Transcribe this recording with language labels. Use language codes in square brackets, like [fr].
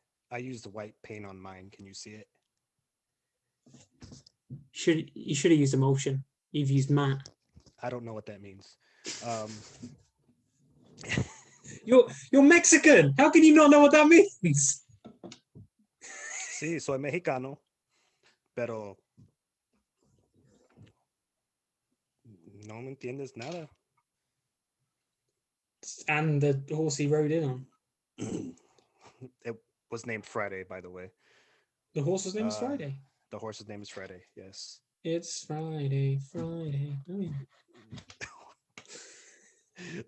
[en] I used the white paint on mine. Can you see it? You should have used emulsion. You've used matte. I don't know what that means. You're Mexican. How can you not know what that means? [es] Sí, soy mexicano, pero no me entiendes nada. [en] And the horse he rode in on. It was named Friday, by the way. The horse's name is Friday. The horse's name is Friday, yes. It's Friday, Friday. Oh, yeah.